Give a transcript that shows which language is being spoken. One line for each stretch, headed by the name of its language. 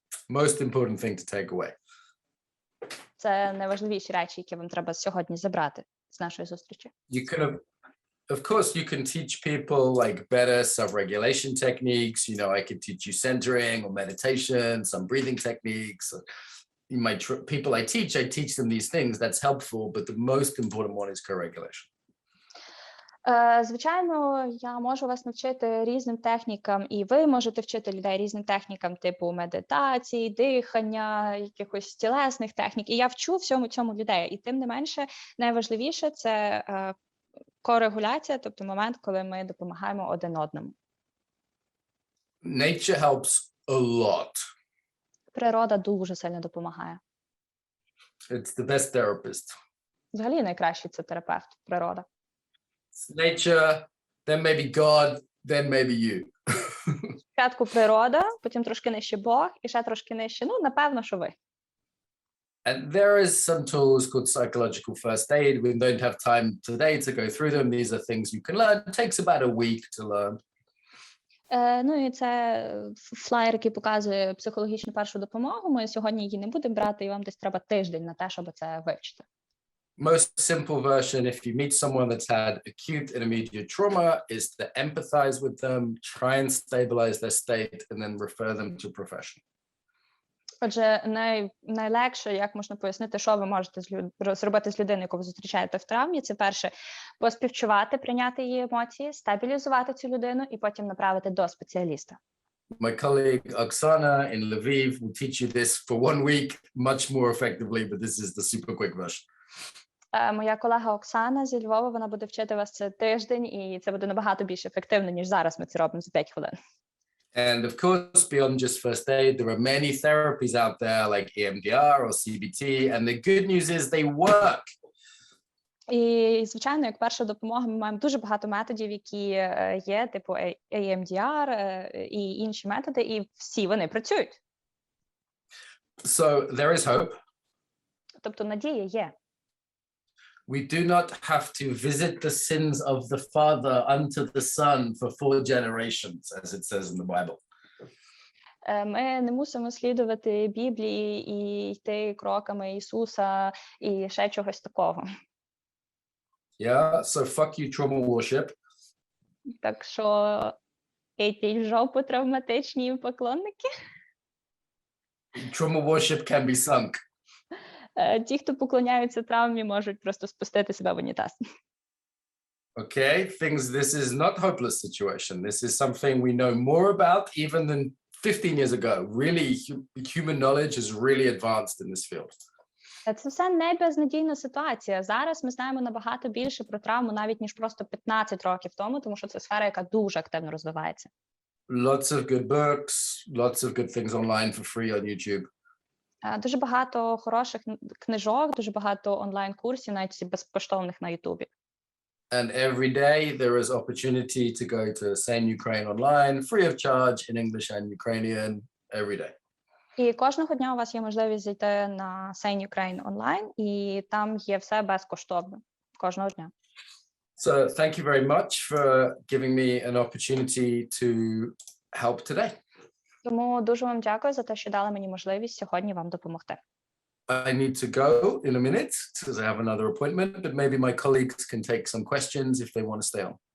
English: Most important thing to take away.
Ukrainian: Це найважливіші речі, які вам треба сьогодні забрати з нашої зустрічі.
English: You can, of course, you can teach people like better self-regulation techniques. You know, I could teach you centering or meditation, some breathing techniques. People I teach them these things. That's helpful, but the most important one is co-regulation.
Ukrainian: Звичайно, я можу вас навчити різним технікам, і ви можете вчити людей різним технікам, типу медитації, дихання, якихось тілесних технік. І я вчу всьому цьому людей. І тим не менше, найважливіше – це корегуляція, тобто момент, коли ми допомагаємо один одному.
English: Nature helps a lot.
Ukrainian: Природа дуже сильно допомагає.
English: It's the best therapist.
Ukrainian: Взагалі найкращий це терапевт, природа.
English: It's nature, then maybe God, then maybe you.
Ukrainian: Спочатку природа, потім трошки нижче Бог, і ще трошки нижче, напевно, що ви.
English: And there is some tools called psychological first aid. We don't have time today to go through them. These are things you can learn. It takes about a week to learn.
Ukrainian: Ну і це флаєр, який показує психологічну першу допомогу. Ми сьогодні її не будемо брати, і вам десь треба тиждень на те, щоб це вивчити.
English: Most simple version, if you meet someone that's had acute and immediate trauma, is to empathize with them, try and stabilize their state, and then refer them to a professional.
Ukrainian: Отже, найлегше, як можна пояснити, що ви можете зробити з людиною, яку ви зустрічаєте в травмі, це перше – поспівчувати, прийняти її емоції, стабілізувати цю людину і потім направити до спеціаліста.
English: My colleague Oksana in Lviv will teach you this for 1 week much more effectively, but this is the super quick version.
Ukrainian: Моя колега Оксана зі Львова, вона буде вчити вас це тиждень, і це буде набагато більш ефективно, ніж зараз ми це робимо за 5 хвилин.
English: And of course, beyond just first aid, there are many therapies out there like EMDR or CBT, and the good news is they work.
Ukrainian: І, звичайно, як перша допомога, ми маємо дуже багато методів, які є, типу EMDR і інші методи, і всі вони працюють.
English: So there is hope.
Ukrainian: Тобто надія є.
English: We do not have to visit the sins of the father unto the son for 4 generations, as it says in the Bible.
Ukrainian: Ми не мусимо слідувати Біблії і йти кроками Ісуса і ще чогось такого.
English: Yeah, so fuck you, trauma worship.
Ukrainian: Так що ідіть в жопу травматичні поклонники.
English: Trauma worship can be sunk.
Ukrainian: Ті, хто поклоняються травмі, можуть просто спустити себе в унітаз.
English: Okay, this is not hopeless situation. This is something we know more about even than 15 years ago. Really, human knowledge is really advanced in this field.
Ukrainian: Це все не безнадійна ситуація. Зараз ми знаємо набагато більше про травму, навіть ніж просто 15 років тому, тому що це сфера, яка дуже активно розвивається.
English: Lots of good books, lots of good things online for free on YouTube.
Ukrainian: Дуже багато хороших книжок, дуже багато онлайн-курсів, навіть безкоштовних на Ютубі.
English: And every day there is opportunity to go to Sane Ukraine online, free of charge in English and Ukrainian every day.
Ukrainian: І кожного дня у вас є можливість зайти на Sane Ukraine онлайн, і там є все безкоштовно. Кожного дня.
English: So thank you very much for giving me an opportunity to help today.
Ukrainian: Тому дуже вам дякую за те, що дали мені можливість сьогодні вам допомогти.
English: I need to go in a minute because I have another appointment, but maybe my colleagues can take some questions if they want to stay on.